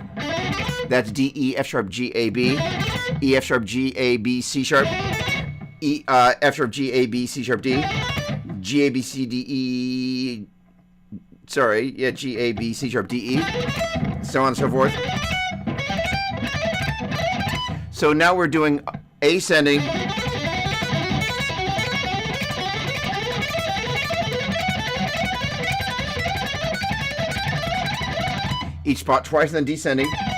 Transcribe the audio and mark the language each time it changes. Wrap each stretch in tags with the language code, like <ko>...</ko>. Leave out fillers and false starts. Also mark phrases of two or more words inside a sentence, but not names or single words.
<en>That's D, E, F sharp, G, A, B, E, F sharp, G, A, B, C sharp, E, F sharp, G, A, B, C sharp, D, G, A, B, C, D, E, sorry, yeah, G, A, B, C sharp, D, E, so on and so forth. So now we're doing ascending, each spot twice and then descending.</en>